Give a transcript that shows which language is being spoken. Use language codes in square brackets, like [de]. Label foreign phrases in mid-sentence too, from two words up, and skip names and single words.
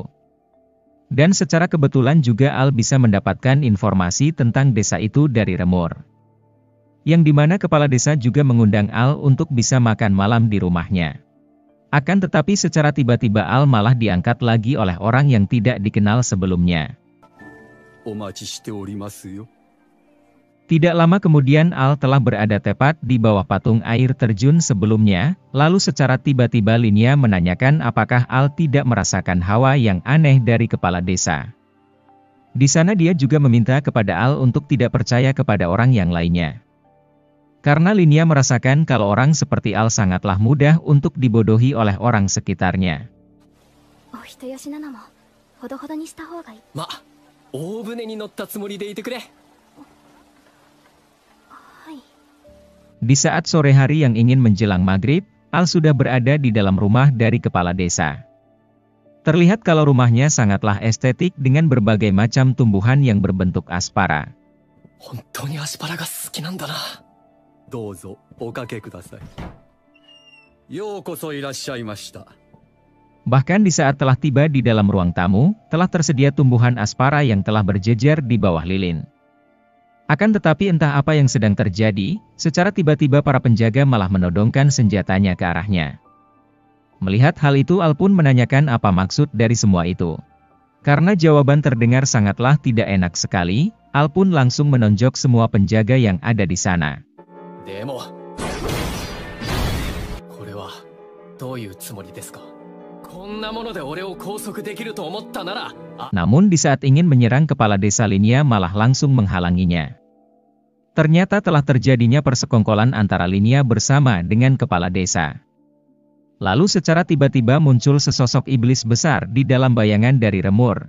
[id] Dan secara kebetulan juga Al bisa mendapatkan informasi tentang desa itu dari Remur. Yang dimana kepala desa juga mengundang Al untuk bisa makan malam di rumahnya. Akan tetapi secara tiba-tiba Al malah diangkat lagi oleh orang yang tidak dikenal sebelumnya. [ja] お待ちしておりますよ。 [id] Tidak lama kemudian Al telah berada tepat di bawah patung air terjun sebelumnya, lalu secara tiba-tiba Linia menanyakan apakah Al tidak merasakan hawa yang aneh dari kepala desa. Di sana dia juga meminta kepada Al untuk tidak percaya kepada orang yang lainnya. Karena Linia merasakan kalau orang seperti Al sangatlah mudah untuk dibodohi oleh orang sekitarnya. [ja] お人よしなのもほどほどにした方がいい。ま、大船に乗ったつもりでいてくれ。 [id] Di saat sore hari yang ingin menjelang maghrib, Al sudah berada di dalam rumah dari kepala desa. Terlihat kalau rumahnya sangatlah estetik dengan berbagai macam tumbuhan yang berbentuk aspara. [ja] 本当にアスパラが好きなんだな。どうぞおかけください。ようこそいらっしゃいました。 [id] Bahkan di saat telah tiba di dalam ruang tamu, telah tersedia tumbuhan aspara yang telah berjejer di bawah lilin. Akan tetapi entah apa yang sedang terjadi, secara tiba-tiba para penjaga malah menodongkan senjatanya ke arahnya. Melihat hal itu Al pun menanyakan apa maksud dari semua itu. Karena jawaban terdengar sangatlah tidak enak sekali, Al pun langsung menonjok semua penjaga yang ada di sana. [ja] でも、これはどういうつもりですか。こんなもので俺を拘束できると思ったなら。 [id] Namun di saat ingin menyerang kepala desa Linia malah langsung menghalanginya. Ternyata telah terjadinya persekongkolan antara Linia bersama dengan kepala desa. Lalu secara tiba-tiba muncul sesosok iblis besar di dalam bayangan dari Remur.